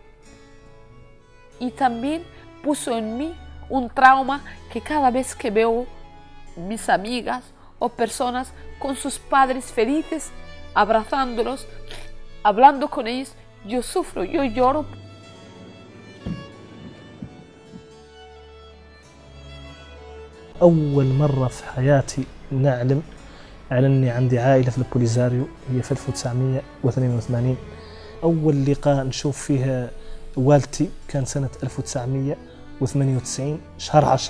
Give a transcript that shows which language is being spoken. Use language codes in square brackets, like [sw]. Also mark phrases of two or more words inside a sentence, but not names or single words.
[es] Y también puso en mí un trauma que cada vez que veo mis amigas o personas con sus padres felices, abrazándolos, hablando con ellos, yo sufro, yo lloro. [ar] أول مرة في حياتي نعلم على أني عندي عائلة في البوليزاريو هي في 1982. أول لقاء نشوف فيها والدتي كان سنة 1998 شهر 10.